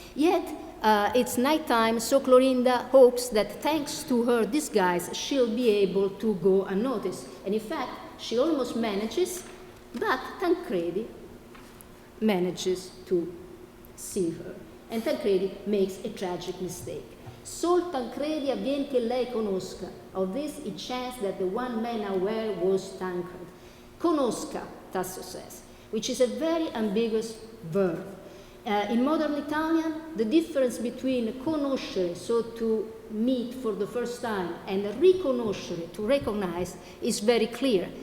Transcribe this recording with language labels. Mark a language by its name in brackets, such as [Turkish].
[English] Yet it's nighttime, so Clorinda hopes that thanks to her disguise she'll be able to go unnoticed. And in fact, she almost manages, but Tancredi manages to see her. And Tancredi makes a tragic mistake. [Italian] Sol Tancredi avvien che lei conosca. [English] Of this it chanced that the one man aware was Tancred. Conosca, Tasso says, which is a very ambiguous verb. In modern Italian, the difference between conoscere, so to meet for the first time, and riconoscere, to recognize, is very clear.